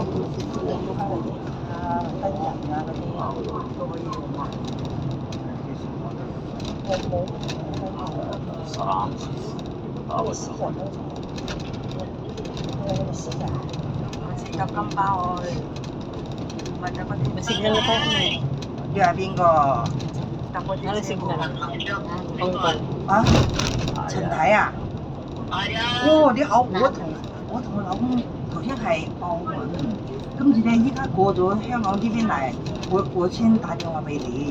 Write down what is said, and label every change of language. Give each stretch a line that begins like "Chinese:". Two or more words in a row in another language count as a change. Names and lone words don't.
Cantonese: 3 次打咗手。入金包去，咪就嗰啲。
Filipino: Signal na tayo.
Cantonese: 你係邊個？
Filipino: Ano signal? Hong Kong.
Cantonese: 啊？陳太啊？哦，你好，我同我老公頭先係澳門，跟住咧依家過咗香港呢邊嚟，我先打電話俾你。